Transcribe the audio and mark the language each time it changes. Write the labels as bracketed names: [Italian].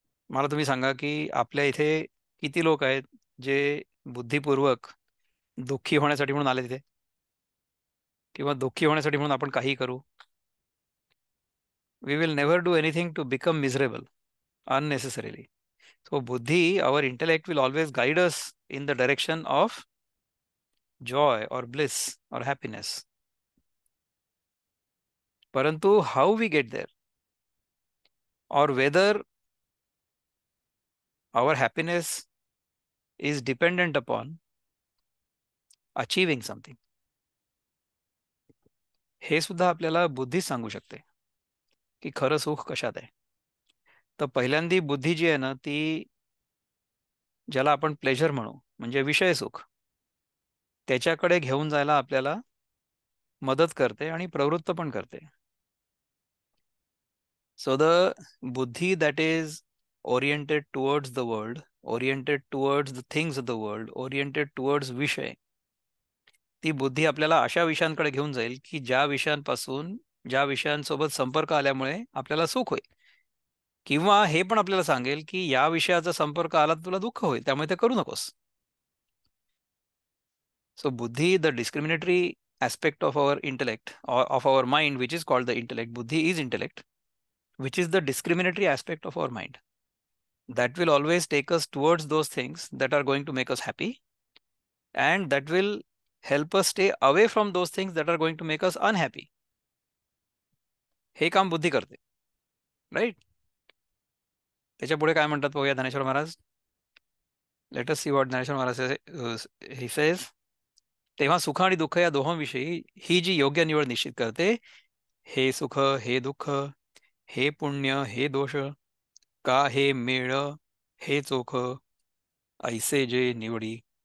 [Marathi] मला तुम्ही सांगा की आपल्या इथे किती लोक आहेत जे बुद्धिपूर्वक दुःखी होण्यासाठी म्हणून आले तिथे, किंवा दुःखी होण्यासाठी म्हणून आपण काही करू. [English] We will never do anything to become miserable unnecessarily. So buddhi, our intellect, will always guide us in the direction of joy or bliss or happiness. Parantu how we get there, or whether our happiness is dependent upon achieving something, हे सुद्धा आपल्याला बुद्धी सांगू शकते की खरं सुख कशात आहे. [Marathi] तर पहिल्यांदी बुद्धी जी आहे ना, ती ज्याला आपण प्लेजर म्हणू, म्हणजे विषय सुख, त्याच्याकडे घेऊन जायला आपल्याला मदत करते आणि प्रवृत्त पण करते. So the buddhi that is oriented towards the world, oriented towards the things of the world, oriented towards विषय, ती बुद्धी आपल्याला अशा विषयांकडे घेऊन जाईल की ज्या विषयांपासून, ज्या विषयांसोबत संपर्क आल्यामुळे आपल्याला सुख होईल, किंवा हे पण आपल्याला सांगेल की या विषयाचा संपर्क आला तर तुला दुःख होईल, त्यामुळे ते करू नकोस. [English] So buddhi, the discriminatory aspect of our intellect or of our mind, which is called the intellect, buddhi is intellect, which is the discriminatory aspect of our mind, that will always take us towards those things that are going to make us happy, and that will help us stay away from those things that are going to make us unhappy. [Marathi] हे काम बुद्धी करते, right. त्याच्या पुढे काय म्हणतात बघूया Dnyaneshwar Maharaj. Let us see what Dnyaneshwar Maharaj he says, तेव्हा सुख आणि दुःख या दोहोंविषयी ही जी योग्य निवड निश्चित करते, हे सुख, हे दुःख, हे पुण्य, हे दोष, का हे मेळ, हे चोख, ऐसे जे निवडी.